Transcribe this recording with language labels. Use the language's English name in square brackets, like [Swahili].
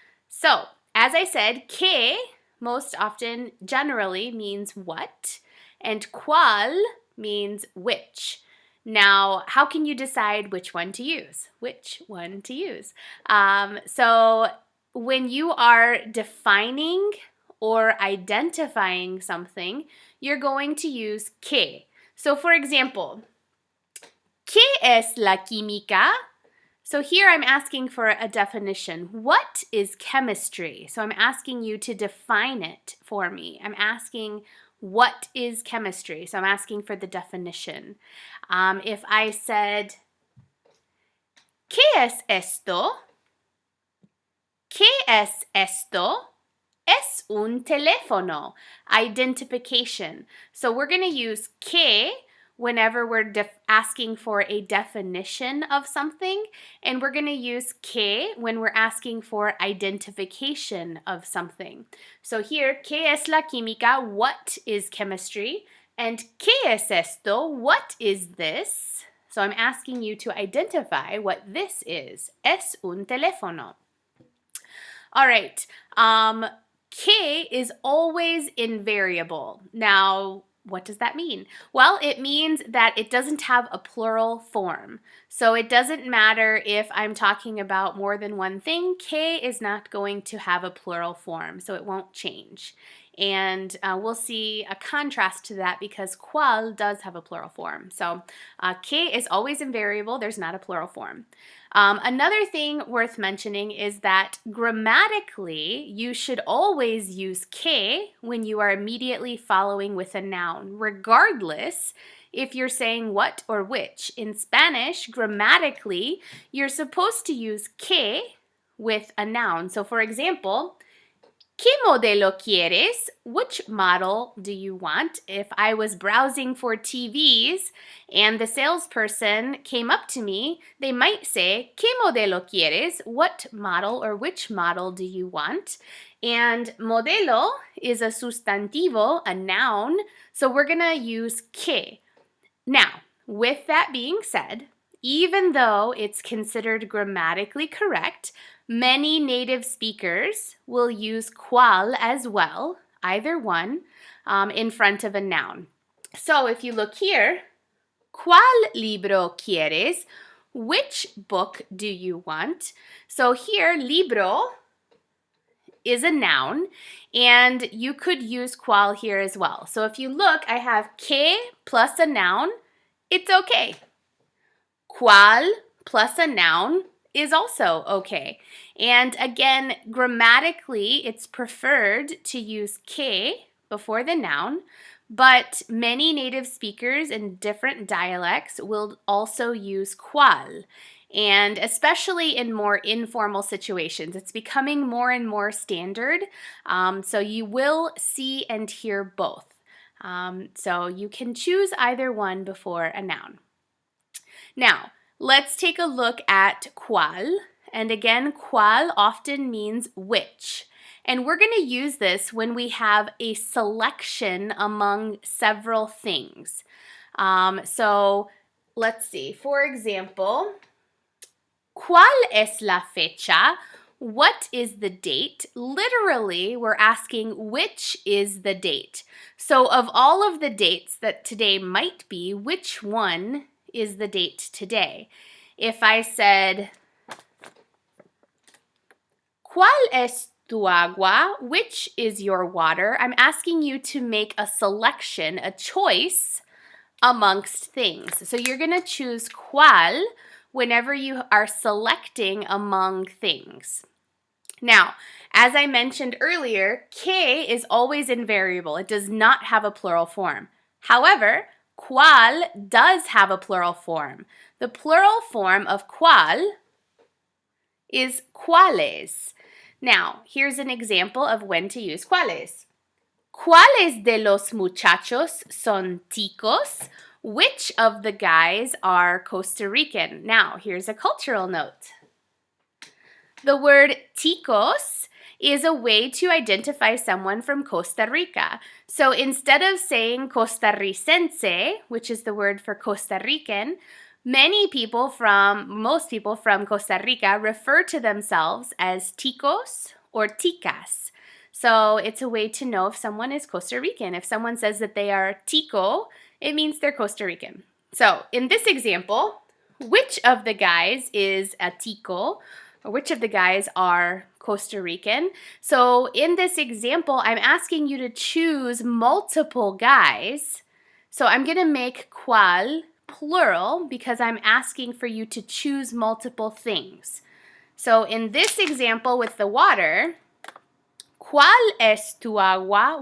[English] So, as I said, que most often generally means what, and cual means which. Now, how can you decide which one to use? Which one to use? So when you are defining or identifying something, you're going to use que. So for example, [Spanish] ¿qué es la química? [English] So here I'm asking for a definition. What is chemistry? So I'm asking you to define it for me. I'm asking what is chemistry? So I'm asking for the definition. If I said, [Spanish] ¿qué es esto? ¿Qué es esto? Es un teléfono. [English] Identification. So we're going to use que whenever we're asking for a definition of something, and we're going to use que when we're asking for identification of something. So here, [Spanish] ¿qué es la química? [English] What is chemistry? And [Spanish] ¿qué es esto? [English] What is this? So I'm asking you to identify what this is. [Spanish] Es un teléfono. [English] All right. Que is always invariable. Now, what does that mean? Well, it means that it doesn't have a plural form. So it doesn't matter if I'm talking about more than one thing, que is not going to have a plural form, so it won't change. And we'll see a contrast to that because cual does have a plural form. So que is always invariable, there's not a plural form. Another thing worth mentioning is that grammatically, you should always use que when you are immediately following with a noun, regardless if you're saying what or which. In Spanish, grammatically, you're supposed to use que with a noun. So for example, [Spanish] ¿qué modelo quieres? [English] Which model do you want? If I was browsing for TVs and the salesperson came up to me, they might say, [Spanish] ¿qué modelo quieres? [English] What model or which model do you want? And modelo is a sustantivo, a noun, so we're going to use que. Now, with that being said, even though it's considered grammatically correct, many native speakers will use cual as well, either one, in front of a noun. So if you look here, [Spanish] ¿cuál libro quieres? [English] Which book do you want? So here, libro is a noun, and you could use cual here as well. So if you look, I have que plus a noun, it's okay. Cual plus a noun is also okay. And again, grammatically, it's preferred to use que before the noun, but many native speakers in different dialects will also use cual. And especially in more informal situations, it's becoming more and more standard. So you will see and hear both. So you can choose either one before a noun. Now, let's take a look at cual. And again, cual often means which. And we're going to use this when we have a selection among several things. So let's see. For example, [Spanish] ¿cuál es la fecha? [English] What is the date? Literally, we're asking which is the date. So of all of the dates that today might be, which one is the date today? If I said, [Spanish] ¿cuál es tu agua? [English] Which is your water? I'm asking you to make a selection, a choice amongst things. So you're going to choose cuál whenever you are selecting among things. Now, as I mentioned earlier, que is always invariable. It does not have a plural form. However, cual does have a plural form. The plural form of cual is cuáles. Now, here's an example of when to use cuáles. [Spanish] ¿Cuáles de los muchachos son ticos? [English] Which of the guys are Costa Rican? Now, here's a cultural note. The word ticos is a way to identify someone from Costa Rica. So instead of saying costarricense, which is the word for Costa Rican, most people from Costa Rica refer to themselves as ticos or ticas. So it's a way to know if someone is Costa Rican. If someone says that they are tico, it means they're Costa Rican. So in this example, which of the guys is a tico, or which of the guys are Costa Rican? So in this example, I'm asking you to choose multiple guys. So I'm going to make cual plural because I'm asking for you to choose multiple things. So in this example with the water, [Spanish] ¿cuál es tu agua?